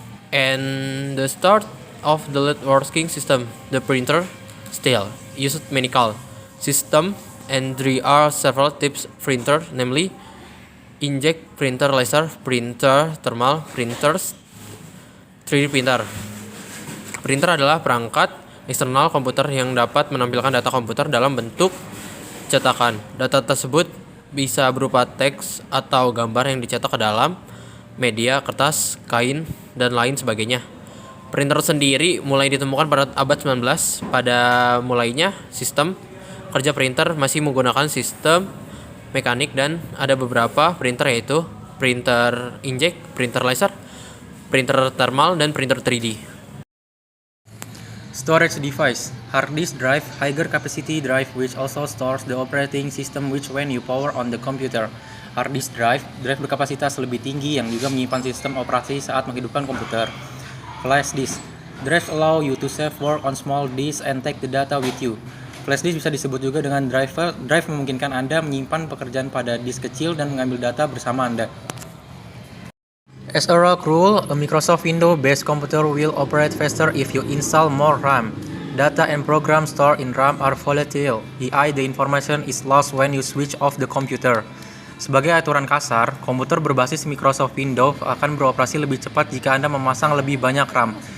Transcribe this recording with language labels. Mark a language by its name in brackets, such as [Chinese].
[English] And the start of the working system, the printer still used mechanical system, and there are several types printer, namely inkjet printer, laser printer, thermal printers, 3D printer. [Indonesian] Printer adalah perangkat eksternal komputer yang dapat menampilkan data komputer dalam bentuk cetakan. Data tersebut bisa berupa teks atau gambar yang dicetak ke dalam media, kertas, kain, dan lain sebagainya. Printer sendiri mulai ditemukan pada abad 19. Pada mulainya, sistem kerja printer masih menggunakan sistem mekanik dan ada beberapa printer yaitu printer inkjet, printer laser, printer thermal, dan printer 3D. [English] Storage device, hard disk drive, higher capacity drive which also stores the operating system which when you power on the computer. [Indonesian] Hard disk drive berkapasitas lebih tinggi yang juga menyimpan sistem operasi saat menghidupkan komputer. [English] Flash disk, drives allow you to save work on small disk and take the data with you. [Indonesian] Flash disk bisa disebut juga dengan drive memungkinkan Anda menyimpan pekerjaan pada disk kecil dan mengambil data bersama Anda. [English] As a rock rule, a Microsoft Windows-based computer will operate faster if you install more RAM. Data and program stored in RAM are volatile, i.e. the information is lost when you switch off the computer. [Indonesian] Sebagai aturan kasar, komputer berbasis Microsoft Windows akan beroperasi lebih cepat jika Anda memasang lebih banyak RAM.